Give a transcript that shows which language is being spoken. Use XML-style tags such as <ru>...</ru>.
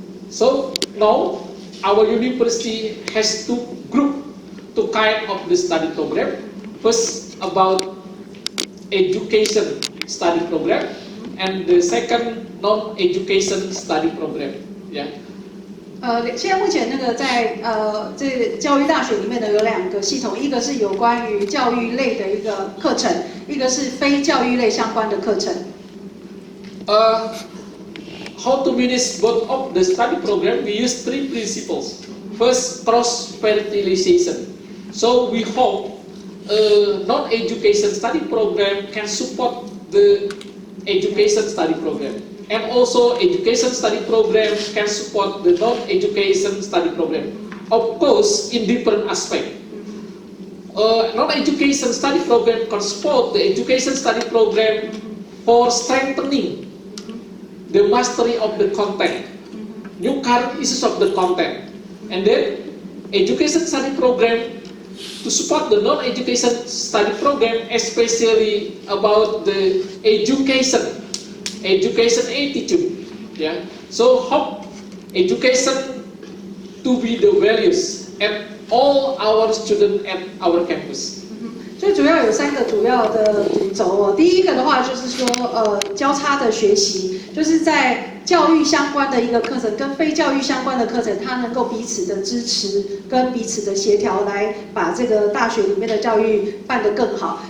<en>So now our university has two kind of the study program. First about education study program, and the second non-education study program. Yeah.</en> <zh>现在目前那个在这教育大学里面呢有2个系统，一个是有关于教育类的一个课程，一个是非教育类相关的课程。</zh> <en>How to manage both of the study program? We use 3 principles. First, cross-fertilization. So we hope non-education study program can support the education study program, and also education study program can support the non-education study program. Of course, in different aspects. Non-education study program can support the education study program for strengthening the mastery of the content, new current issues of the content, and then education study program to support the non-education study program, especially about the education attitude. Yeah. So hope education to be the values at all our students at our campus.</en> <zh>最主要有3个主要的主轴哦。第一个的话就是说，交叉的学习，就是在教育相关的一个课程跟非教育相关的课程，它能够彼此的支持跟彼此的协调，来把这个大学里面的教育办得更好。</zh>